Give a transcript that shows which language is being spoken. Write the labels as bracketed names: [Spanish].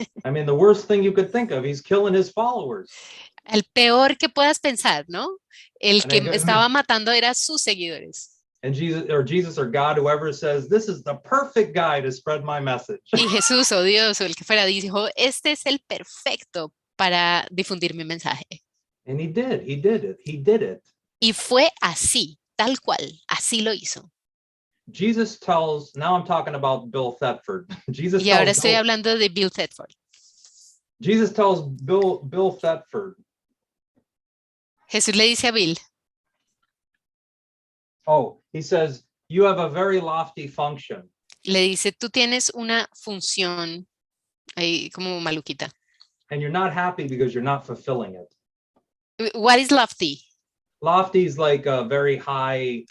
[English] I mean, the worst thing you could think of, he's killing his followers. [Spanish] El peor que puedas pensar, ¿no? El [English] And [Spanish] que [English] I go- [Spanish] estaba matando era sus seguidores. [English] And Jesus or God, whoever says, this is the perfect guy to spread my message. [Spanish] Y Jesús o Dios o el que fuera dijo, este es el perfecto para difundir mi mensaje. [English] And he did it. [Spanish] Y fue así, tal cual, así lo hizo. [English] Jesus tells, now I'm talking about Bill Thetford. [Spanish] Y ahora estoy hablando de Bill Thetford. [English] Jesus tells Bill Thetford, [Spanish] Jesús le dice a Bill, [English] he says, you have a very lofty function. [Spanish] le dice, tú tienes una función ahí como maluquita. [English] And you're not happy because you're not fulfilling it. What is lofty? Lofty is like a very high.